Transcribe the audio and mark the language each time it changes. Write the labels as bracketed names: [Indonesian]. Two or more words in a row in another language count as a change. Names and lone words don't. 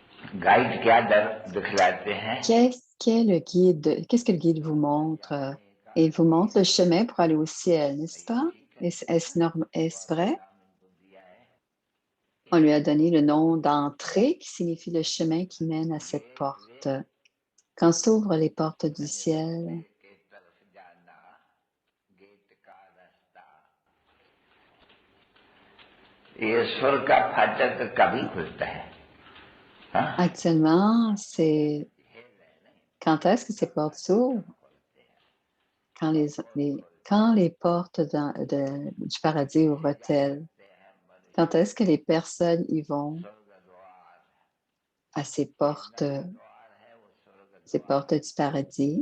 [Hindi] गाइड क्या दिखलाते हैं? [French] Qu'est-ce que le guide vous montre? Il vous montre le chemin pour aller au ciel, n'est-ce pas? Est-ce vrai? On lui a donné le nom d'entrée qui signifie le chemin qui mène à cette porte. Quand s'ouvrent les portes du ciel, [Hindi] ये स्वर्ग का फाटक कभी खुलता है? हाँ? [French] actuellement, c'est quand est-ce que ces portes s'ouvrent? Quand les portes du paradis ouvrent-elles? Quand est-ce que les personnes y vont à ces portes du paradis?